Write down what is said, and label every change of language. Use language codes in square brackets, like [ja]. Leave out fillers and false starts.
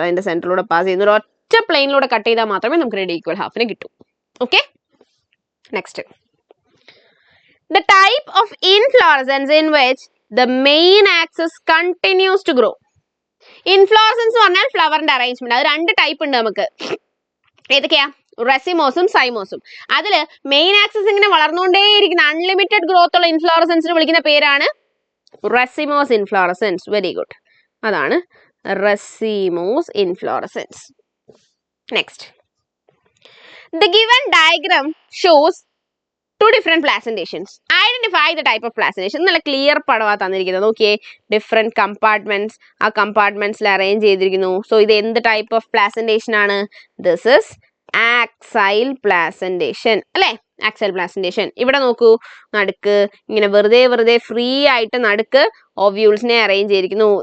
[ml] അതിന്റെ സെന്ററിലൂടെ പാസ് ചെയ്യുന്ന ഒരു ഒറ്റ പ്ലെയിനിലൂടെ കട്ട് ചെയ്താൽ മാത്രമേ നമുക്ക് 2 ഈക്വൽ ഹാഫിനെ കിട്ടൂ. [en] Okay, next. The type of inflorescence in which the main axis continues to grow. [ml] Inflorescence പറഞ്ഞാൽ ഫ്ലവറിന്റെ അറേഞ്ച്മെന്റ്. അത് 2 ടൈപ്പ് ഉണ്ട് നമുക്ക്. ഏതൊക്കെയാ? റെസിമോസും സൈമോസും. അതില് മെയിൻ ആക്സിസ് ഇങ്ങനെ വളർന്നുകൊണ്ടേയിരിക്കുന്ന അൺലിമിറ്റഡ് ഗ്രോത്ത് ഉള്ള ഇൻഫ്ലോറസൻസിന് വിളിക്കുന്ന പേരാണ് റെസിമോസ് ഇൻഫ്ലോറസൻസ്. [en] very good, [ml] അതാണ് racemose inflorescence. [en] Next, the given diagram shows 2 different placentations. Identify the type of placentation. [ml] നല്ല ക്ലിയർ പടവാ തന്നിരിക്കുന്നത്. നോക്കിയേ, ഡിഫറെന്റ് കമ്പാർട്ട്മെന്റ്സ്, ആ കമ്പാർട്ട്മെന്റ്സിൽ അറേഞ്ച് ചെയ്തിരിക്കുന്നു. സോ ഇത് എന്ത് ടൈപ്പ് ഓഫ് പ്ലാസന്റേഷൻ ആണ്? [en] this is axile placentation [ml] അല്ലേ? Axial placentation. ഇവിടെ നോക്കൂ, നടുക്ക് ഇങ്ങനെ വെറുതെ ഫ്രീ ആയിട്ട് നടുക്ക് ഓവ്യൂൾസിനെ അറേഞ്ച് ചെയ്തിരിക്കുന്നു.